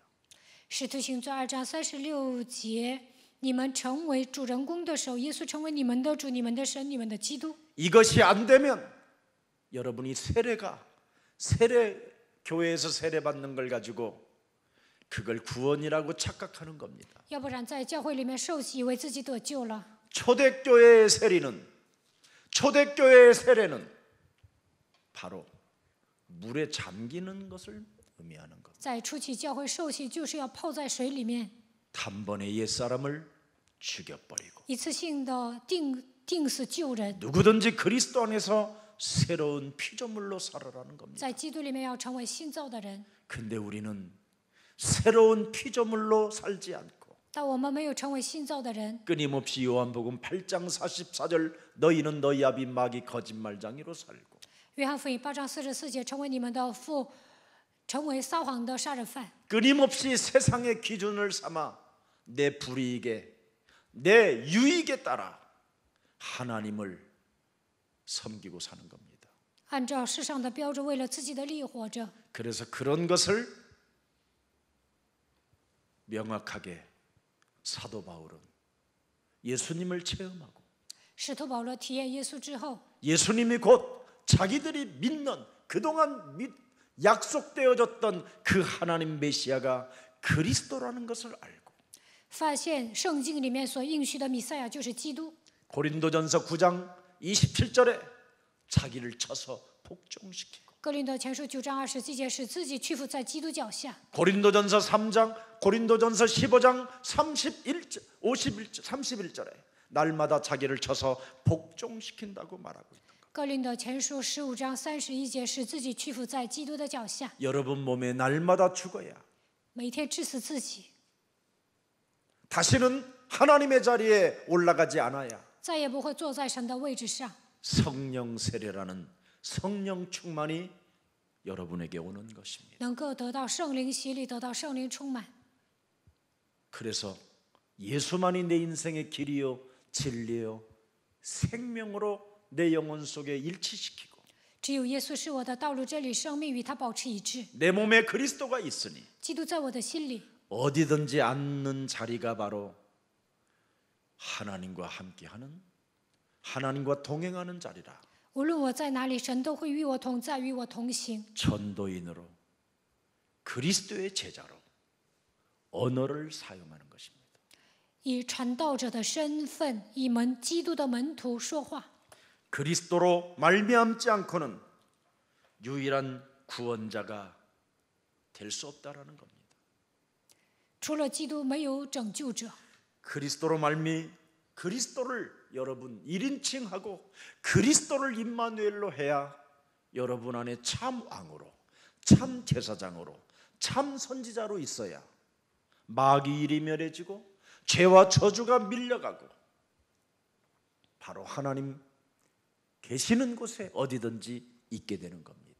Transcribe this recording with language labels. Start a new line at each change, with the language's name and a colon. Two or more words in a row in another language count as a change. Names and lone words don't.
Chinese: 使徒行传2章36节，你们成为主人公的时候，耶稣成为你们的主、你们的神、你们的基督。
Korean: 이것이 안 되면 여러분이 교회에서 세례 받는 걸 가지고 그걸 구원이라고 착각하는 겁니다.
Chinese: 要不然在教会里面受洗，以为自己得救了。
Korean: 초대교회의 세례는 바로 물에 잠기는 것을 의미하는 것.
Chinese: 在初期教会受洗，就是要泡在水里面，
Korean: 단번에 옛사람을 죽여버리고
Chinese: 一次性的定死救人。
Korean: 누구든지 그리스도 안에서 새로운 피조물로 살아라는 겁니다.
Chinese: 在基督里面要成为新造的人，
Korean: 근데 우리는 새로운 피조물로 살지 않고
Chinese: 但我们没有成为新造的人。
Korean: 끊임없이 요한복음 8장 44절 너희는 너희 아비 마귀 거짓말장이로 살고
Chinese: 约翰福音8章44节，成为你们的父，成为撒谎的杀人犯。
Korean: 끊임없이 세상의 기준을 삼아 내 불이익에 내 유익에 따라 하나님을 섬기고 사는 겁니다.
Chinese: 按照世上的标准，为了自己的利益活着。
Korean: 그래서 그런 것을 명확하게 사도 바울은 예수님을 체험하고
Chinese: 使徒保罗体验耶稣之后，
Korean: 예수님이 곧 자기들이 믿는 그동안 약속되어졌던 그 하나님 메시아가 그리스도라는 것을 알고
Chinese: 发现圣经里面所应许的弥赛亚就是基督。
Korean: 고린도전서 9장 27절에 자기를 쳐서 복종시키고
Chinese: 哥林多前书9章27节，使自己屈服在基督脚下。
Korean: 고린도전서 15장 31절에 날마다 자기를 쳐서 복종시킨다고 말하고 있다.
Chinese: 哥林多前书15章31节，使自己屈服在基督的脚下，
Korean: 여러분 몸에 날마다 죽어야
Chinese: 每天致死自己，
Korean: 다시는 하나님의 자리에 올라가지 않아야
Chinese: 再也不会坐在神的位置上。
Korean: 성령 세례라는 성령 충만이 여러분에게 오는 것입니다.
Chinese: 能够得到圣灵洗礼，得到圣灵充满。
Korean: 그래서 예수만이 내 인생의 길이요 진리요 생명으로 내 영혼 속에 일치시키고
Chinese: 只有耶稣是我的道路、真理、生命，与他保持一致。
Korean: 내 몸에 그리스도가 있으니
Chinese: 基督在我的心里，
Korean: 어디든지 앉는 자리가 바로 하나님과 함께하는 하나님과 동행하는 자리라.
Chinese: 无论我在哪里，神都会与我同在，与我同行。
Korean: 전도인으로 그리스도의 제자로 언어를 사용하는 것입니다.
Chinese: 以传道者的身份，以基督的门徒说话。
Korean: 그리스도로 말미암지 않고는 유일한 구원자가 될 수 없다라는 겁니다.
Chinese: 除了基督，没有拯救者。
Korean: 그리스도로 그리스도를 여러분 1인칭하고 그리스도를 임마누엘로 해야 여러분 안에 참 왕으로, 참 제사장으로, 참 선지자로 있어야 마귀 일이 멸해지고 죄와 저주가 밀려가고 바로 하나님 계시는 곳에 어디든지 있게 되는 겁니다.